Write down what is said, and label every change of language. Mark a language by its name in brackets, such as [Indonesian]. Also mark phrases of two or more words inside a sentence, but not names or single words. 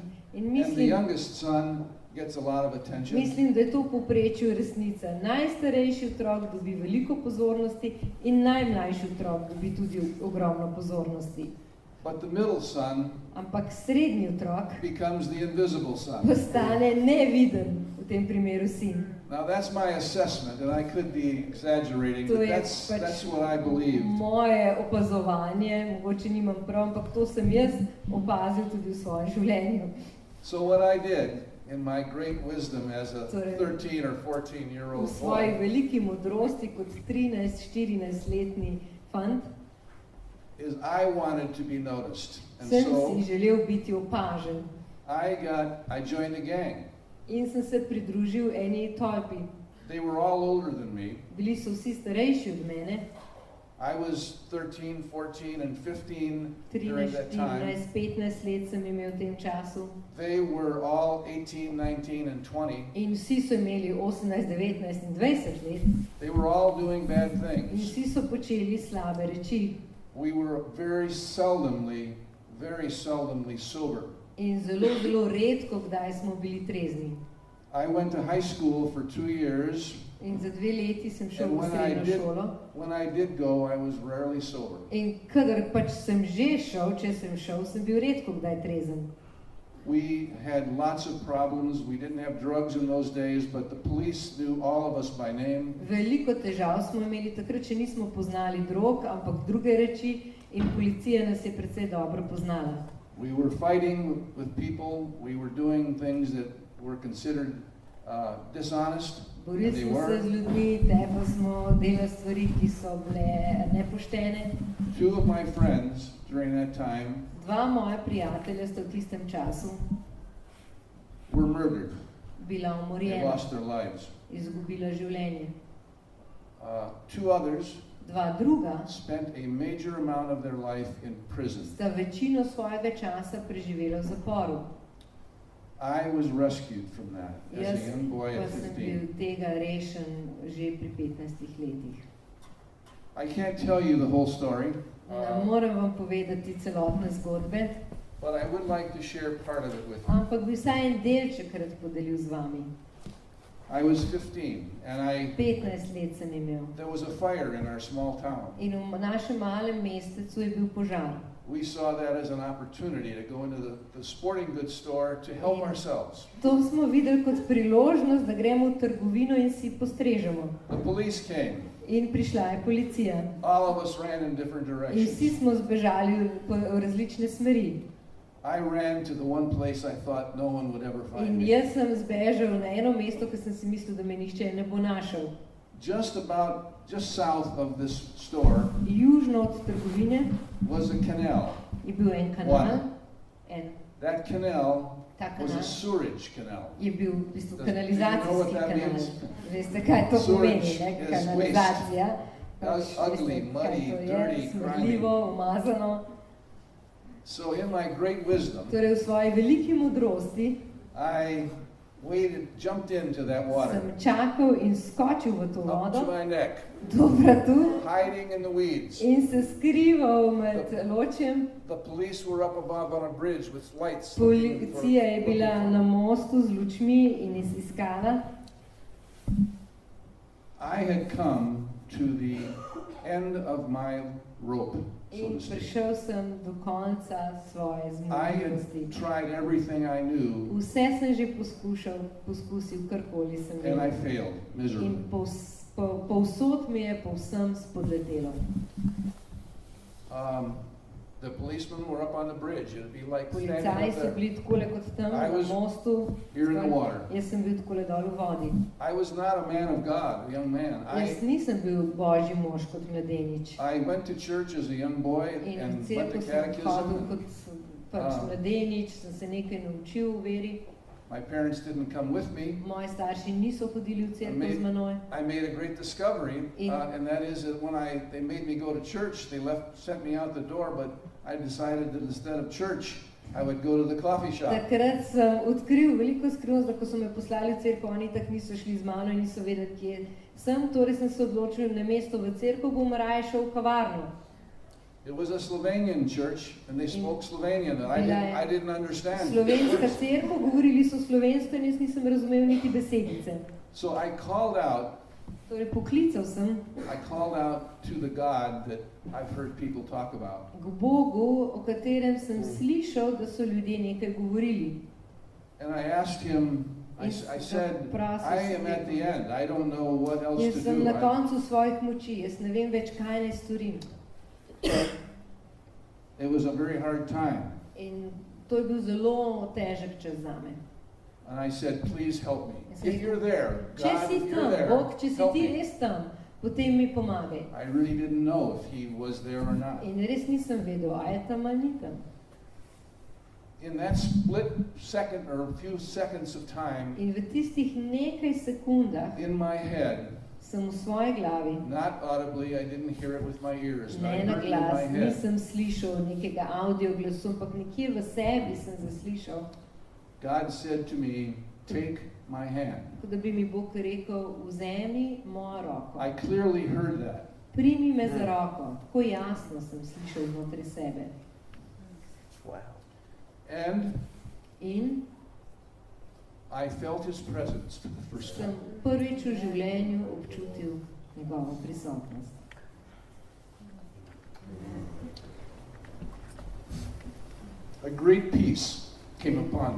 [English] In and the [Slovenian] mislim, [English] youngest son gets a lot of attention. [Slovenian] mislim, da je to v povprečju resnica. Najstarejši otrok dobi veliko pozornosti in najmlajši otrok dobi tudi ogromno pozornosti. [English] But the middle son [Slovenian] Ampak srednji otrok [English] becomes the invisible son. [Slovenian] postane neviden, v tem primeru sin. [English] Now that's my assessment, and I could be exaggerating, [Slovenian] To [English] but [Slovenian] je [English] that's what I believed. [Slovenian] moje opazovanje, mogoče nimam prav, ampak to sem jaz opazil tudi v svojem življenju. [English] So what I did in my great wisdom as a [Slovenian] Torej, [English] 13 or [Slovenian] V [English] 14-year-old [Slovenian] svoji [English] boy [Slovenian] veliki modrosti kot 13-14-letni fant [English] is I wanted to be noticed. And [Slovenian] sem [English] so [Slovenian] si želel biti opažen [English] I joined a gang. [Slovenian] in sem se pridružil eni tolpi. [English] They were all older than me. [Slovenian] Bili so vsi starejši od mene, [English] I was 13, 14, and 15 during 13, that time. [Slovenian] 14, 15 let sem imel v tem času [English] They were all 18, 19, and 20. [Slovenian] in vsi so imeli 18, 19 in 20 let [English] They were all doing bad [Slovenian] in [English] things. [Slovenian] vsi so počeli slabe reči [English] We were very seldomly sober. [Slovenian] in zelo redko kdaj smo bili trezni. [English] I went to high school for 2 years, [Slovenian] In za 2 leti sem šel [English] and [Slovenian] v srednjo šolo [English] when I did go, I was rarely sober. [Slovenian] in kadar pač sem že šel, če sem šel, sem bil redko kdaj trezen. [English] We had lots of problems. We didn't have drugs in those days, but the police knew all of us by name. [Slovenian] Veliko težav smo imeli takrat, če nismo poznali drog, ampak druge reči in policija nas je precej dobro poznala. [English] We were fighting with people. We were doing things that were considered dishonest. [Slovenian] Borili [English] They [Slovenian] smo se [English] were. [Slovenian] z ljudmi, tepali smo, delali stvari, ki so bile nepoštene. [English] Two of my friends during that time [Slovenian] Dva moja prijatelja sta v tistem času [English] were murdered. [Slovenian] bila [English] They [Slovenian] umorjena, [English] lost their lives. [Slovenian] izgubila življenje. [English] Two others [Slovenian] Dva druga [English] spent a major amount of their life in prison. [Slovenian] sta večino svojega časa preživela v zaporu. [English] I was rescued from that [Slovenian] Jaz [English] as a young boy [Slovenian] pa [English] at [Slovenian] sem bil [English] 15. [Slovenian] tega rešen že pri 15 letih. [English] I can't tell you the whole story, [Slovenian] Ne morem vam povedati celotne zgodbe, [English] but I would like to share part of it with you. [Slovenian] ampak bi vsaj en delček rad podelil z vami. [English] I was 15 and [Slovenian] 15 let sem imel [English] there was a fire in our small town. [Slovenian] in v našem malem mestecu je bil požar. [English] We saw that as an opportunity to go into the sporting goods store to help ourselves. [Slovenian] To smo videli kot priložnost, da gremo v trgovino in si postrežemo. [English] The police came. [Slovenian] In prišla je policija. [English] All of us ran in different [Slovenian] In vsi [English] directions. [Slovenian] smo zbežali v različne smeri. [English] I ran to the one place I thought no one would ever find [Slovenian] In [English] me. [Slovenian] jaz sem zbežal na eno mesto, ker sem si mislil, da me nihče ne bo našel. [English] Just south of this store [Slovenian] Južno od trgovine [English] was a canal. [Slovenian] je bil en kanal. [English] That canal [Slovenian] Ta [English] was a [Slovenian] kanal [English] sewerage canal. [Slovenian] je bil v bistvu [English] Do you know what [Slovenian] kanalizacijski [English] that [Slovenian] kanal. [English] means? [Slovenian] Veste, kaj to pomeni, [English] Sewage [Slovenian] ne? [English] is [Slovenian] Kanalizacija. [English] Ugly, [Slovenian] Veste, kaj [English] muddy, [Slovenian] to je? [English] dirty, [Slovenian] Smrdljivo, umazano. [English] So in my great wisdom, [Slovenian] Torej v svoji veliki modrosti [English] I jumped into that water [Slovenian] sem čakal in skočil v to [English] up to [Slovenian] vodo [English] my neck, [Slovenian] do vratu [English] hiding in the weeds. [Slovenian] in se skrival med ločjem. [English] The police were up above on a bridge with lights. looking for- [Slovenian] Policija je bila na mostu z lučmi in iskala. [English] I had come to the end of my rope, so [Slovenian] In [English] to speak. [Slovenian] prišel sem do konca svoje [English] I [Slovenian] zmožnosti. [English] had tried everything I knew, [Slovenian] Vse sem že poskusil, karkoli sem [English] and I [Slovenian] vedel. [English] failed miserably. [Slovenian] In povsod mi je povsem spodletelo. [English] The policemen were up on the bridge. It'd be like standing [Slovenian] Policaji [English] up [Slovenian] so [English] there. [Slovenian] bili takole kot tam [English] I [Slovenian] na [English] was [Slovenian] mostu. [English] here in the water. [Slovenian] Jaz sem bil takole dol v vodi. [English] I was not a man of God, a young man. [Slovenian] Jaz nisem bil božji mož kot mladenič. [English] I went to church as a young boy [Slovenian] In v [English] and went to [Slovenian] cerkev sem hodil [English] catechism. [Slovenian] kot pač mladenič, sem se nekaj naučil v veri. [English] My parents didn't come with me. [Slovenian] Moji starši niso hodili v cerkev z menoj. [English] I made a great discovery, [Slovenian] In- [English] and that is that when they made me go to church, they sent me out the door, but I decided that instead of church, I would go to the coffee shop. [Slovenian] Takrat sem odkril veliko skrivnost, da ko so me poslali v cerkev, oni tak niso šli z mano in niso vedeli, kje sem. Torej sem se odločil, namesto v cerkev bom raje šel v kavarno. [English] It was a Slovenian church, and they spoke Slovenian, and I didn't understand. [Slovenian] Slovenska cerkev, govorili so slovensko in jaz nisem razumel niti besedice. [English] So I called out [Slovenian] Torej poklical sem [English] to the God that I've heard people talk about. [Slovenian] k Bogu, o katerem sem slišal, da so ljudje nekaj govorili. [English] And I asked him, I said, I am at the end. I don't know what else [Slovenian] Jaz [English] to [Slovenian] sem [English] do. [Slovenian] na koncu svojih moči, jaz ne vem več, kaj naj storim. [English] It was a very hard time. [Slovenian] In to je bil zelo težek čas zame. [English] And I said, please help me. [Slovenian] Jaz sem [English] If you're there, [Slovenian] Če [English] God, [Slovenian] si [English] if you're [Slovenian] tam, [English] there, [Slovenian] Bog, če si [English] help [Slovenian] ti [English] me. [Slovenian] res tam, potem mi pomagaj. [English] I really didn't know if he was there or not. [Slovenian] In res nisem vedel, a je tam ali ni tam. [English] In that split second or a few seconds of time, [Slovenian] In v tistih nekaj sekundah [English] in my head, [Slovenian] sem v svoji glavi, [English] not audibly, I didn't hear it with my ears, but I [Slovenian] ne na [English] heard it in my [Slovenian] glas, [English] head. [Slovenian] nisem slišal nekega audio glasu, ampak nekje v sebi sem zaslišal, [English] God said to me, take my hand. [Slovenian] kot da bi mi Bog rekel, vzemi mojo roko. [English] I clearly heard that. [Slovenian] Primi me za roko. Tako jasno sem slišal znotraj sebe. [English] Wow. And [Slovenian] In [English] I felt his presence for the first [Slovenian] sem [English] time. [Slovenian] prvič v življenju občutil njegovo prisotnost. [English] A great peace came upon me.